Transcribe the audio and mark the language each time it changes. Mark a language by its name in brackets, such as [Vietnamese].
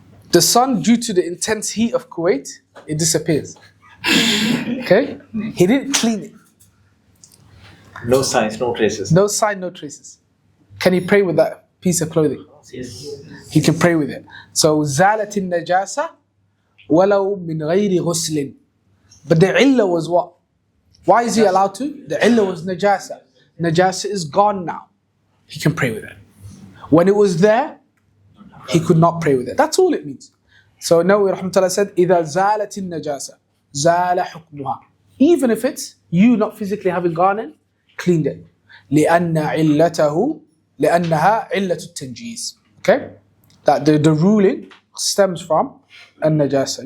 [English] The sun, due to the intense heat of Kuwait, it disappears. Okay? He didn't clean it. No signs, no traces. No sign, no traces. Can he pray with that piece of clothing? yes. He can pray with it. [Arabic] So, زالت النجاسة ولو من غير غسل. [English] But the illah was what? Why is he allowed to? The illah was najasa. Najasa is gone now. He can pray with it. When it was there, he could not pray with it. That's all it means. So Nawawi rahmatullah said, [Arabic] إذا زالت النجاسة زال حكمها. [English] Even if it's you not physically having gone in, cleaned it. [Arabic] لأن علته لأنها علة التنجيس. [English] Okay? That the ruling stems from النجاسة.